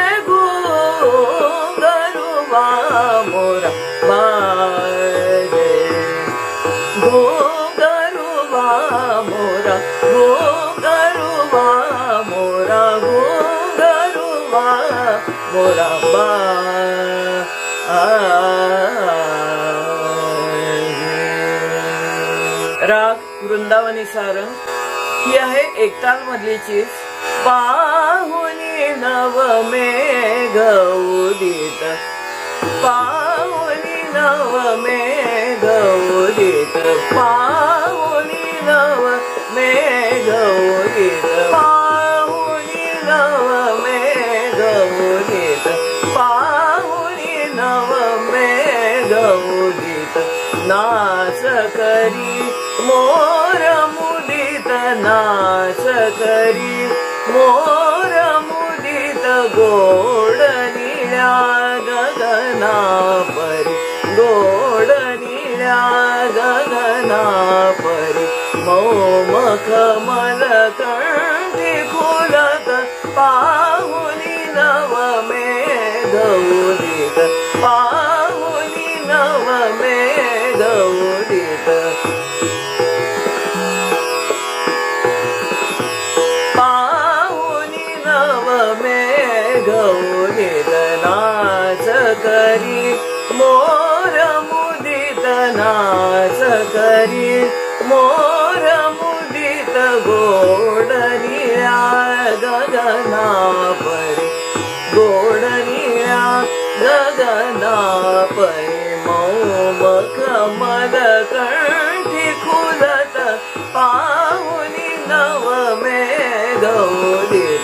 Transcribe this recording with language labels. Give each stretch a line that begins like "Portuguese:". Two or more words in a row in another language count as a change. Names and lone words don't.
Hindi: घुंघरुआ मोरा बाजे घुंघरुआ मोरा घुंघरुआ मोरा घुंघरुआ मोरा
Marathi: राग वृंदावनी सारंग ही आहे एकताल मधली चीज. पाहुनी नव मेघ उदित पाहुनी नव मेघ उदित पाहुनी नव मेघ उदित पाहुनी नव मेघ उदित पाहुनी नव मेघ उदित नाश करी मोर मुदित नाश करी मोर मुदित गोड निळ्या गगना परी गोड निळ्या गगना परी मौमख मलकंठी खुलत पाहुनी नव मेघ उदित पाहुनी नव मेघ उदित पाहुनी नव मेघ उदित नाच करी मोर मुदित नाच करी मोर मुदित गोड निळ्या गगना परी गोड निळ्या गगना परी मौमख मलकंठी खुलत पाहुनी नव मेघ उदित